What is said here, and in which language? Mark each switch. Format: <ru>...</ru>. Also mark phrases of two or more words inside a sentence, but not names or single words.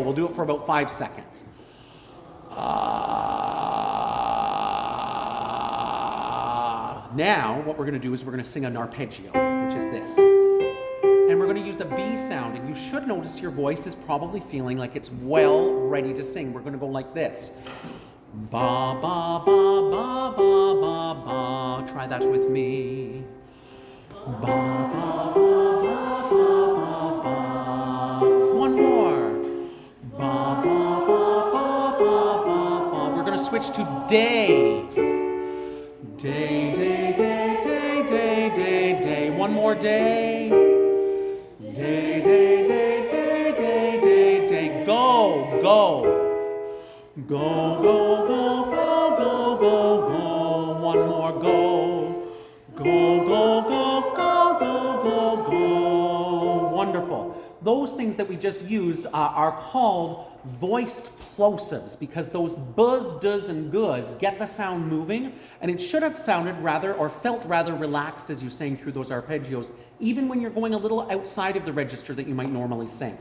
<en>We'll do it for about 5 seconds. Now, what we're going to do is we're going to sing an arpeggio, which is this. And we're going to use a B sound, and you should notice your voice is probably feeling like it's well ready to sing. We're going to go like this. Ba, ba, ba, ba, ba, ba, ba. Try that with me. Ba, ba, ba, ba, ba, ba, ba. One more. Ba, ba, ba, ba, ba, ba, ba. We're going to switch to day. Day, day, day, day, day, day, day. One more day. Day, day, day, day, day, day, day. Go, go. Go, go, go, go, go, go, go. One more go. Go, go, go, go, go, go, go. Wonderful. Those things that we just used are called voiced plosives because those buzz, does, and goes get the sound moving, and it should have sounded rather or felt rather relaxed as you sang through those arpeggios, even when you're going a little outside of the register that you might normally sing.</en>